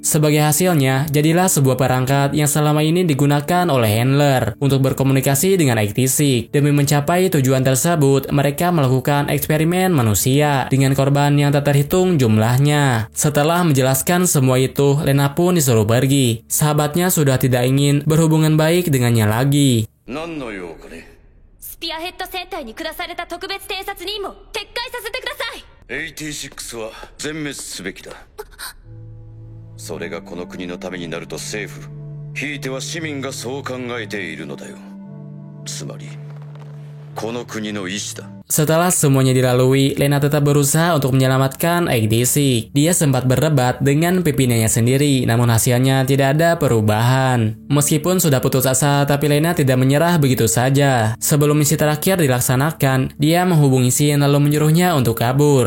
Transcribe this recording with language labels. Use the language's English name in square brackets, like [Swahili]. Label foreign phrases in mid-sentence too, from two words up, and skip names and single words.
[Indonesian] Sebagai hasilnya, jadilah sebuah perangkat yang selama ini digunakan oleh handler untuk berkomunikasi dengan Ektisik. Demi mencapai tujuan tersebut, mereka melakukan eksperimen manusia dengan korban yang tak terhitung jumlahnya. Setelah menjelaskan semua itu, Lena pun disuruh pergi. Sahabatnya sudah tidak ingin berhubungan baik dengannya lagi. [Japanese] 何の用かね。スピアヘッド戦隊に下された特別偵察任務を撤回させてください。 86は全滅すべきだ。それがこの国のためになると政府、ひいては市民がそう考えているのだよ。つまりこの国の意志だ。 [Indonesian] Setelah semuanya dilalui, Lena tetap berusaha untuk menyelamatkan Ektisik. Dia sempat berdebat dengan pimpinannya sendiri, namun hasilnya tidak ada perubahan. Meskipun sudah putus asa, tapi Lena tidak menyerah begitu saja. Sebelum misi terakhir dilaksanakan, dia menghubungi Shin lalu menyuruhnya untuk kabur.